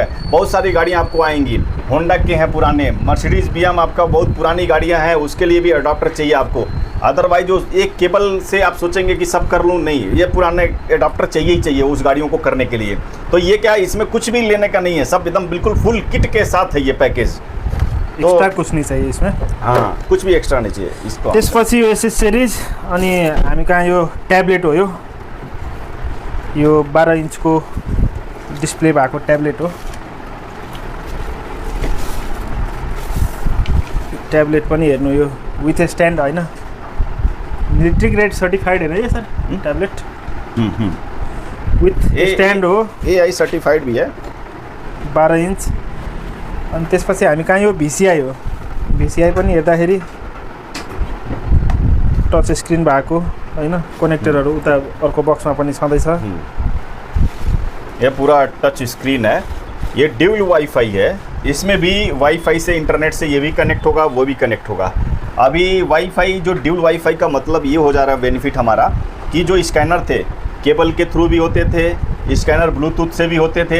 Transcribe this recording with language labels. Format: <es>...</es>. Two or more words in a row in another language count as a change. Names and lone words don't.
<hi>बहुत सारी गाड़ियाँ आपको आएंगी, होंडा के हैं पुराने, मर्सिडीज़ BM आपका बहुत पुरानी गाड़ियाँ हैं, उसके लिए भी एडाप्टर चाहिए आपको। अदरवाइज जो एक केबल से आप सोचेंगे कि सब कर लूँ, नहीं, ये पुराने एडाप्टर चाहिए ही चाहिए उस गाड़ियों को करने के लिए। तो ये क्या है, इसमें कुछ भी लेने का नहीं है, सब एकदम बिल्कुल</hi> <en>full kit</en> <hi>के साथ है ये पैकेज। एक्स्ट्रा कुछ नहीं चाहिए इसमें। हाँ, कुछ भी एक्स्ट्रा नहीं चाहिए इसको।</hi> <ne>त्यसपछि यो एसेसरिज अनि हामी कहाँ यो ट्याब्लेट हो। यो यो 12 इन्चको डिस्प्ले भएको ट्याब्लेट हो। ट्याब्लेट पनि हेर्नु यो</ne> <en>with stand</en> <ne>होइन,</ne> <en>military grade certified</en> <ne>होइन ये सर</ne> <en>tablet with stand</en> <ne>हो।</ne> <en>AI certified</en> <hi>भी है।</hi> <ne>12 इन्च। अनि त्यसपछि हामी कहाँ यो VCI हो। VCI पनि हेर्दाखेरि</ne> <en>touch screen</en> <ne>भएको होइन, कनेक्टरहरू उता अर्को बक्समा पनि छँदैछ।</ne> <hi>ये पूरा</hi> <en>touch screen</en> <hi>है। ये</hi> <en>dual WiFi</en> <hi>है, इसमें भी वाईफाई से इंटरनेट से ये भी कनेक्ट होगा, वो भी कनेक्ट होगा। अभी वाईफाई जो</hi> <en>dual WiFi</en> <hi>का मतलब ये हो जा रहा है बेनिफिट हमारा कि जो स्कैनर थे केबल के थ्रू भी होते थे, स्कैनर ब्लूटूथ से भी होते थे।</hi>